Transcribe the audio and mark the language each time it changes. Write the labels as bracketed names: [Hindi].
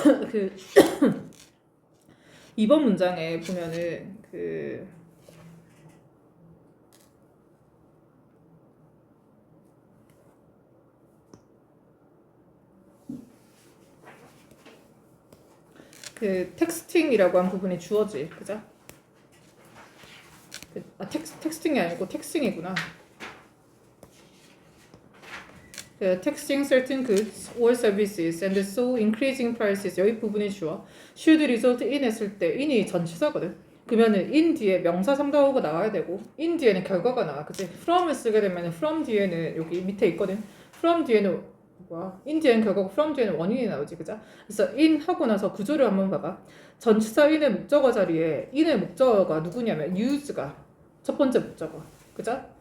[Korean] 그 2번 문장에 보면은 그 텍스팅이라고 한 부분이 주어지, 그죠? 텍스팅이 아니고 텍스팅이구나. [English] Texting certain goods or services and so increasing prices [Korean] 여기 부분이 주어 [English] should result in [Korean] 했을 때 in이 전치사거든. 그러면은 in 뒤에 명사 상대어가 나와야 되고 in 뒤에는 결과가 나와. 그치? from을 쓰게 되면은 from 뒤에는 여기 밑에 있거든. from 뒤에는 뭐야? in 뒤에는 결과고 from 뒤에는 원인이 나오지. 그죠? 그래서 in 하고 나서 구조를 한번 봐봐. 전치사 in의 목적어 자리에 in의 목적어가 누구냐면 use가 첫 번째 목적어. 그죠?